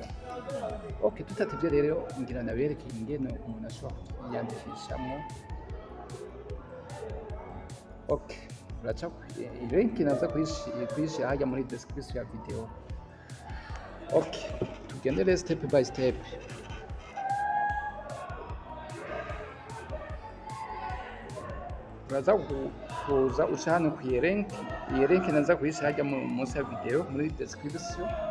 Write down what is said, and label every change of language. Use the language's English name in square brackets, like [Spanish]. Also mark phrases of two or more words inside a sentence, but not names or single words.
[Rundi] Okay, tutatevye rero ngira nabereke ingene umuntu ashobora kwiyandikishamwo. Okay, uracha link naza kuyishira hajya muri description ya video. [English] Okay, tugendere step by step. [Rundi] Uraza kuza uca hano ku link, iyi link naza kuyishira hajya munsi ya video muri description.